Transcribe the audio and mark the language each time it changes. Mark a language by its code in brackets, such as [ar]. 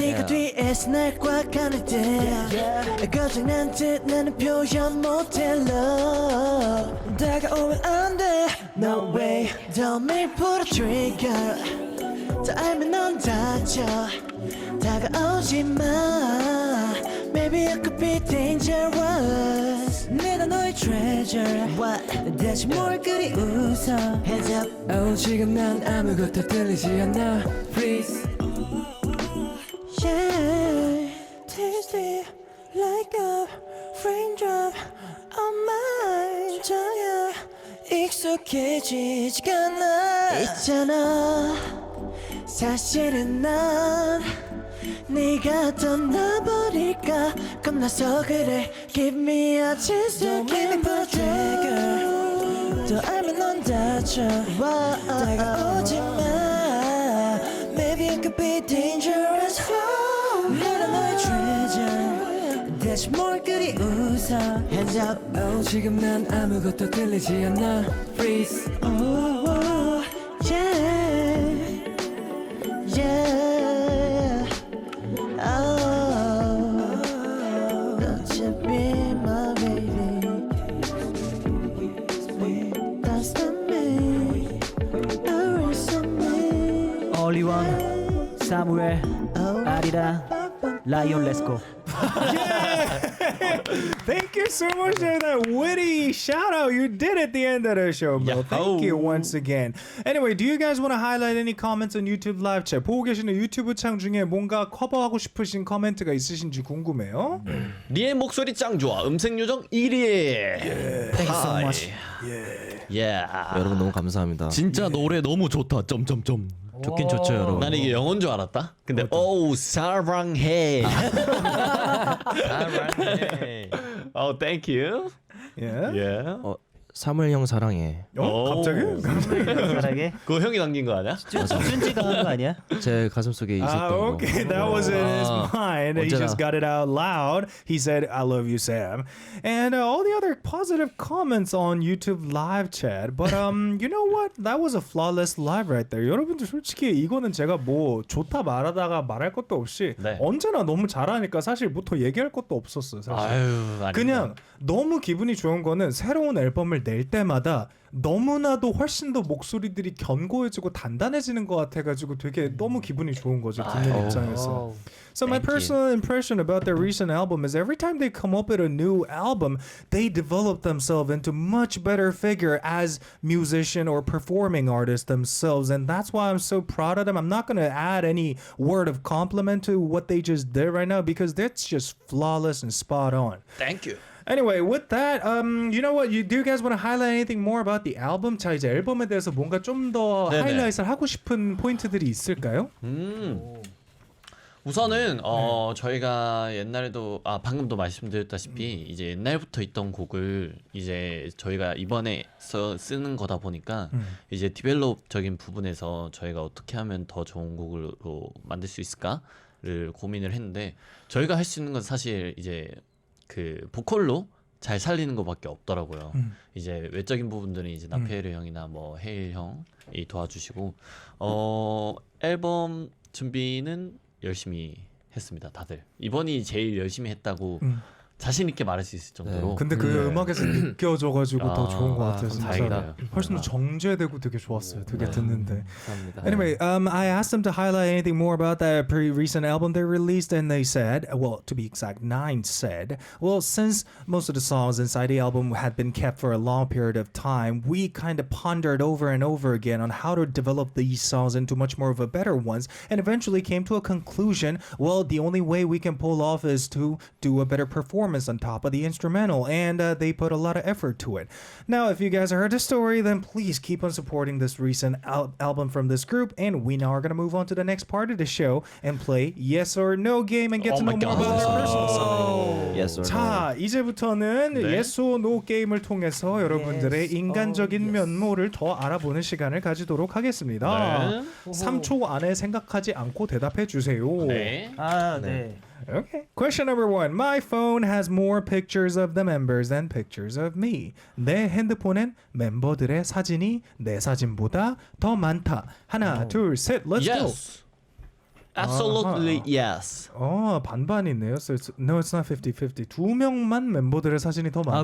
[ko] 네가 뒤에서 날 꽉 안을 때 거창난 듯 나는 표현 못해 love 다가오면 안돼 [en] No way Don't make pull the trigger [ko] 다 알면 넌 다쳐 다가오지 마 [en] Maybe I could be dangerous [ko] 내가 너의 treasure What? 대체 뭘 그리 웃어 [en] Hands up [ko] Oh 지금 난 아무것도 들리지 않아 [en] Please Yeah Tasty like a raindrop on my tongue [ko] 익숙해지지가 않아 있잖아 사실은 난 네가 떠나버릴까 겁나서 그래 [en] Give me a chance to give me a trigger [ko] 더 알면 넌 다쳐 다가오지 마 [en] Maybe I could be dangerous [ko] 내가 너의 treasure 대체 뭘 그리 웃어 [en] Hands up [ko] Oh 지금 난 아무것도 들리지 않아 [en] Freeze Oh yeah Yeah Oh Don't you be my baby That's not me Erase me [ko] OnlyOne, 사무엘, 아리랑, 라이온 렛츠고. [en] Thank you so much for that witty shout out you did at the end of the show, bro. Thank you once again. Anyway, do you guys want to highlight any comments on YouTube live chat? [ko] 보고 계시는 유튜브 창 중에 뭔가 커버하고 싶으신 코멘트가 있으신지 궁금해요. 리의 목소리 짱 좋아. 음색 요정 1위. [en] Thank you so much. [ko] 여러분 너무 감사합니다. 진짜 노래 너무 좋다. 점점점. 좋긴 좋죠, 여러분. 난 이게 영어인 줄 알았다. 근데 오 사랑해. 사랑해. [en] Oh, thank you. Yeah. Yeah. [ko] 사무엘 형 사랑해. 갑자기? 사랑해. 그거 형이 남긴 거 아니야? 준지가 한 거 아니야? 제 가슴속에 있었던 거. [en] Okay, that was in his mind. He [ko] 언제나. [en] just got it out loud. He said, "I love you, Sam," and all the other positive comments on YouTube live chat. But you know what? That was a flawless live right there. [ko] 여러분들 솔직히 이거는 제가 뭐 좋다 말하다가 말할 것도 없이 네. 언제나 너무 잘하니까 사실 뭐 더 얘기할 것도 없었어요. 사실. 아유, 아닙니다. 그냥 너무 기분이 좋은 거는 새로운 앨범을 낼 때마다 너무나도 훨씬 더 목소리들이 견고해지고 단단해지는 것 같아가지고 되게 너무 기분이 좋은 거죠 듣는 입장에서. [en] So my personal impression about their recent album is every time they come up with a new album, they develop themselves into much better figure as musician or performing artists themselves, and that's why I'm so proud of them. I'm not going to add any word of compliment to what they just did right now because that's just flawless and spot on. Thank you. Anyway, with that, you know what? Do you guys want to highlight anything more about the album? [ko] 자, 이제 앨범에 대해서 뭔가 좀 더 네네. 하이라이트를 하고 싶은 포인트들이 있을까요? 우선은 저희가 옛날에도 방금도 말씀드렸다시피 이제 옛날부터 있던 곡을 이제 저희가 이번에 쓰는 거다 보니까 이제 디벨롭적인 부분에서 저희가 어떻게 하면 더 좋은 곡으로 만들 수 있을까를 고민을 했는데 저희가 할 수 있는 건 사실 이제 그 보컬로 잘 살리는 것밖에 없더라고요. 이제 외적인 부분들은 이제 나페르 형이나 뭐 헤일 형이 도와주시고 앨범 준비는 열심히 했습니다. 다들 이번이 제일 열심히 했다고 자신 있게 말할 수 있을 정도로. 근데 그 음악에서 느껴져가지고 더 좋은 것 같아요. 진짜. 다행이다. 훨씬 더 정제되고 되게 좋았어요. 되게 듣는데. 감사합니다. [en] Anyway, I asked them to highlight anything more about that recent album they released, and they said, well, to be exact, 9 said, well, since most of the songs inside the album had been kept for a long period of time, we kind of pondered over and over again on how to develop these songs into much more of a better ones, and eventually came to a conclusion, well, the only way we can pull off is to do a better performance performance on top of the instrumental, and they put a lot of effort to it. Now, if you guys heard the story, then please keep on supporting this recent album from this group, and we now are going to move on to the next part of the show and play Yes or No game and get to know more about this personal side. Yes or no. [ko] 자, 이제부터는 Yes or No 게임을 통해서 여러분들의 인간적인 면모를 더 알아보는 시간을 가지도록 하겠습니다. 3초 안에 생각하지 않고 대답해 주세요. 네. 아, 네. [en] Okay. Question number 1. My phone has more pictures of the members than pictures of me. [ko] 내 핸드폰엔 멤버들의 사진이 내 사진보다 더 많다. 하나, 둘, 셋. [en] Let's go. Yes. Absolutely yes. [ko] 반반이네요. [en] So no, it's not 50-50. [ko] 2명만 멤버들의 사진이 더 많아요.